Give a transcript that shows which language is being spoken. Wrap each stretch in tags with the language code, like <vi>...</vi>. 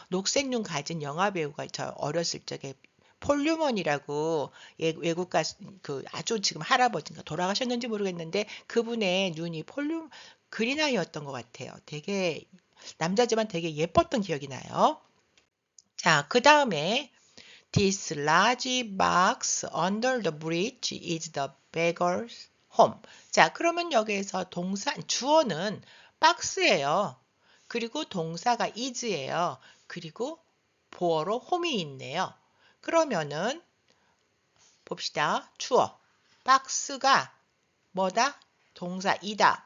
<ko>녹색 눈 가진 영화 배우가 저 어렸을 적에 폴 뉴먼이라고 외국 가수 그 아주 지금 할아버지인가 돌아가셨는지 모르겠는데 그분의 눈이 그린 아이였던 것 같아요. 되게 남자지만 되게 예뻤던 기억이 나요. 자, 그 다음에</ko> <en>This large box under the bridge is the beggar's home.</en> <ko>자, 그러면 여기에서 주어는 박스예요. 그리고 동사가 is예요. 그리고 보어로 home이 있네요. 그러면은 봅시다. 주어. 박스가 뭐다? 동사이다.</ko>